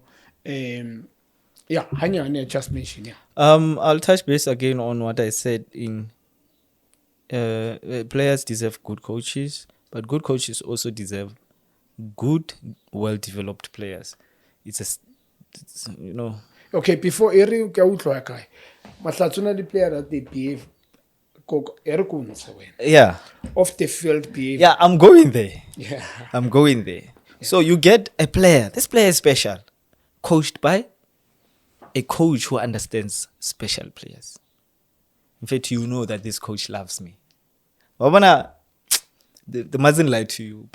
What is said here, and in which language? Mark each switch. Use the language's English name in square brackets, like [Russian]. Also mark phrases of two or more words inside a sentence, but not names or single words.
[English] Yeah, Hanya just mentioned. Yeah, I'll touch base again on what I said in players deserve good coaches, but good coaches also deserve good, well-developed players. It's Okay, before [Northern Sotho] eri ka utlwa kae. [English] Mahlatse na the player that they behave Yeah. off the field behavior. Yeah, I'm going there. Yeah. I'm going there. So you get a player. This player is special. Coached by a coach who understands special players. In fact, you know that this coach loves me. Wabona, they mustn't lie to you.